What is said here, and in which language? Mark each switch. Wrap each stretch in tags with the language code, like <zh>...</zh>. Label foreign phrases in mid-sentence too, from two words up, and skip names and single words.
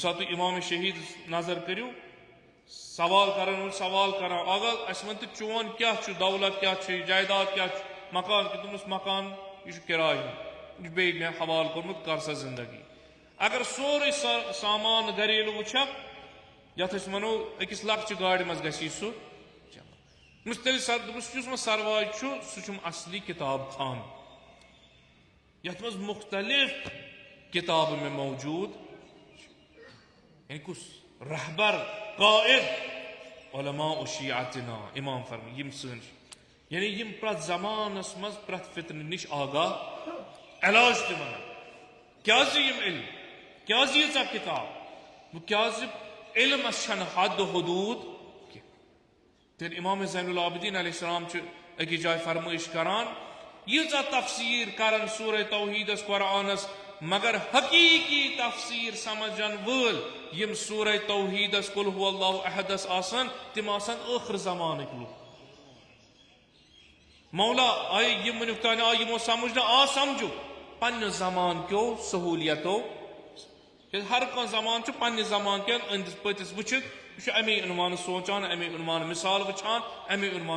<ks>ساتہٕ تُہۍ امام شہید نظر کٔرِو سوال کرن وول سوال کران آگا اس ون تہٕ چون کیٛاہ چھُ دولت کیٛاہ چھُ جائیداد کیٛاہ چھُ مکان دوٚپمَس مکان یہِ چھُ کِراے ہُنٛد یہِ چھُ بیٚیہِ مےٚ حوالہٕ کوٚرمُت کر سا زندگی اگر سورُے سامان گریلوٗ وٕچھکھ یتھ أسۍ ونو أکِس لۄکچہِ گاڑِ منٛز گژھی سُہ دوٚپمَس تیٚلہِ دوٚپمَس یُس مےٚ سرواج چھُ سُہ چھُم اصلی کِتاب خان یتھ منٛز مختلف کتابہٕ مےٚ موجوٗد یعنی کُس رہبر قائد علماء شیعتنا امام فرما یم سن یعنی یم پرٛٮ۪تھ زمانس منٛز پرٛٮ۪تھ فتنہٕ نِش آگاہ علاج تہِ ونان کیٛازِ یم علم کیٛازِ ییٖژاہ کتاب کیٛازِ علمس چھنہٕ حد حدوٗد کینٛہہ تیٚلہِ امام زین العابدین</ks> <ar>علیہ السلام</ar> <ks>چھِ أکِس جایہِ فرمٲیش کران ییٖژاہ تفسیٖر کرن سورہ توحیدس قرآنس مگر حقیقی تفسیر سمجھن وٲلۍ یم سورہ توحیدس</ks> <ar>قل هو اللہ احدس</ar> <ks>آسن تم آسن ٲخر زمانٕکۍ لُکھ مولا آیہِ یم ونیُک تانۍ آیہِ یمو سمجھنہٕ سمجھو پننہِ زمان کیو سہولیتو ہر کانٛہہ زمان چھُ پننہِ زمان کٮ۪ن أنٛدِس پٔتِس وٕچھِتھ یہِ چھُ امی عنوانہٕ سونٛچان امی عنوانہٕ مثال وٕچھان امی عنوان</ks>